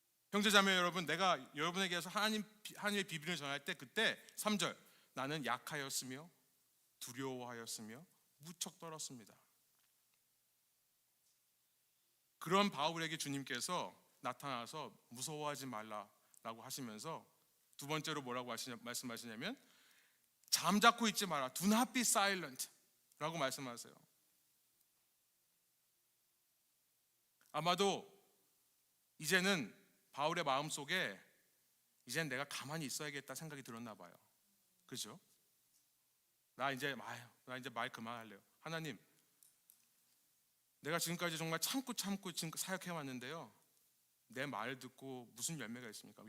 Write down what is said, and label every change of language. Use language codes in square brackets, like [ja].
[ko] 형제자매 여러분, 내가 여러분에게서 하나님의 비밀을 전할 때 그때 3절, 나는 약하였으며 두려워하였으며 무척 떨었습니다. 그런 바울에게 주님께서 나타나서 무서워하지 말라라고 하시면서 두 번째로 뭐라고 말씀하시냐면 잠자코 있지 마라. [en] Do not be silent [ko] 라고 말씀하세요. 아마도 이제는 바울의 마음속에 이제는 내가 가만히 있어야겠다 생각이 들었나 봐요. 그죠? 나 이제 말 그만할래요. 하나님, 내가 지금까지 정말 참고 지금 사역해 왔는데요, 내 말 듣고 무슨 열매가 있습니까?